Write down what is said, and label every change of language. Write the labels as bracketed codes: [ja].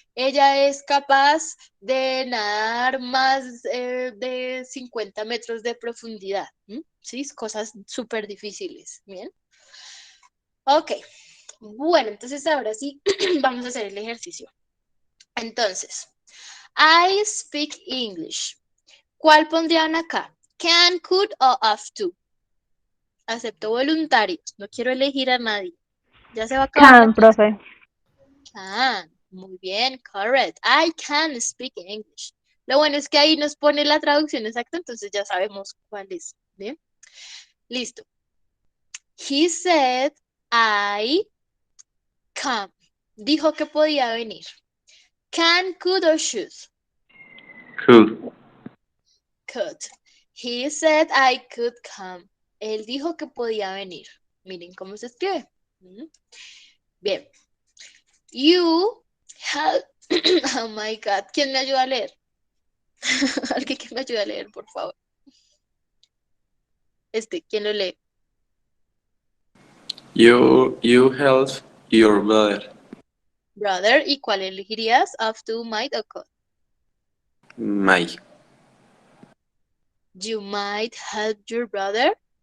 [es] Ella es capaz de nadar más de 50 metros de profundidad, ¿sí? Cosas súper difíciles, ¿bien? Ok, bueno, entonces ahora sí vamos a hacer el ejercicio. [en] Entonces, I speak English. [es] ¿Cuál pondrían acá? Can, could o have to. Acepto voluntarios, no quiero elegir a nadie. Ya se va a acabar la [en] Can, [es] profe. [en] Can, [es] muy bien, [en] correct. I can speak English. [es] Lo bueno es que ahí nos pone la traducción exacta, entonces ya sabemos cuál es. [en] ¿Bien? Listo. He said I come. [es] Dijo que podía venir. [en] Can, could or should? Could. Could. He said I could come. [es] Él dijo que podía venir. Miren cómo se escribe. Bien. You have... [en] Oh my God. [es] ¿Quién me ayuda a leer? Alguien que me ayude a leer, por favor. ¿Quién lo lee? [en] You help your brother. [es] Brother, ¿y cuál elegirías? Have to, might o could? [en] Mike. You might help your brother.